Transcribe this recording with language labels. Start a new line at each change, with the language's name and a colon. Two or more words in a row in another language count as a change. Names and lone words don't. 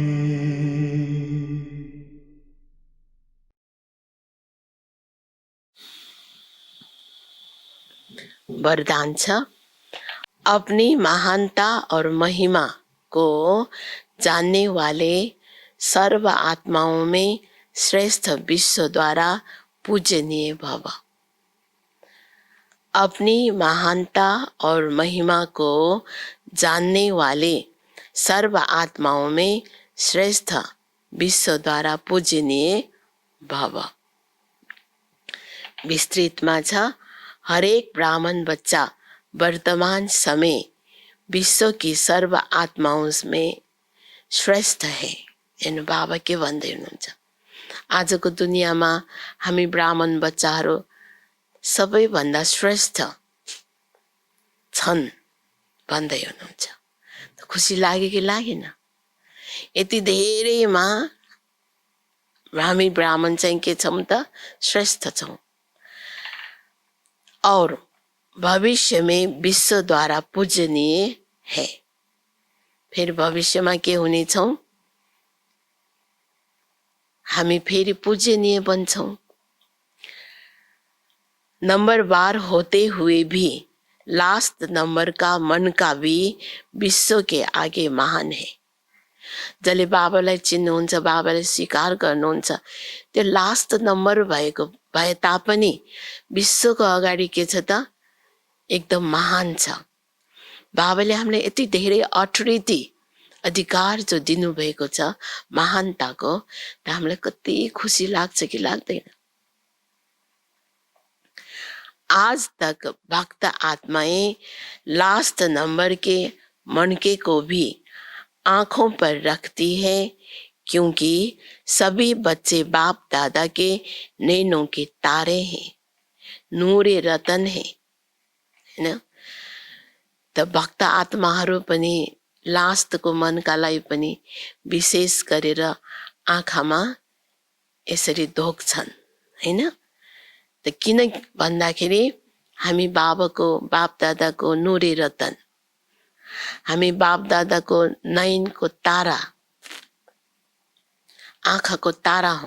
Nepali: वरदान छ,
Hindi: अपनी महानता और महिमा को जानने वाले सर्व आत्माओं में श्रेष्ठ विश्व द्वारा पूजनीय भव। अपनी महानता और महिमा को जानने वाले सर्व आत्माओं में श्रेष्ठ विश्व द्वारा पूजनीय भव।
Nepali: विस्तृतमा छ,
Hindi: हरेक ब्राह्मण बच्चा वर्तमान समय विश्व की सर्व आत्माओं में श्रेष्ठ है।
Nepali: हेर्नु बाबा के भन्दै हुनुहुन्छ, आजको दुनियाँमा हामी ब्राह्मण बच्चाहरू सबैभन्दा श्रेष्ठ छन् भन्दै हुनुहुन्छ। खुसी लाग्यो कि लागेन? यति धेरैमा हामी ब्राह्मण चाहिँ के छौँ त? श्रेष्ठ छौँ।
Hindi: और भविष्य में विश्व द्वारा पूजनीय है।
Nepali: फिर भविष्यमा के हुनेछौँ? हामी फेरि पूजनीय बन्छौँ।
Hindi: नंबर बार होते हुए भी
English: last number
Hindi: का मन का भी विश्व के आगे महान है।
Nepali: जसले बाबालाई चिन्नुहुन्छ, बाबालाई स्वीकार गर्नुहुन्छ, त्यो
English: last number
Nepali: भए तापनि विश्वको अगाडि के छ त? एकदम महान छ। बाबाले हामीलाई यति धेरै अथोरिटी, अधिकार जो दिनुभएको छ महानताको, त हामीलाई कति खुसी लाग्छ कि लाग्दैन?
Hindi: आज तक भक्त आत्माएं
English: last number
Hindi: के मनके को भी आंखों पर रखती है, क्योंकि सभी बच्चे बाप दादा के नैनों के तारे हैं, नूरे रतन है,
Nepali: हैन? त भक्त आत्माहरू पनि लास्टको मनका लागि पनि विशेष गरेर आँखामा यसरी धोक्छन्, हैन? त किन भन्दाखेरि हामी बाबाको, बाप दादाको नूरे रतन, हामी बाप दादाको नयनको तारा, आँखाको तारा हौ।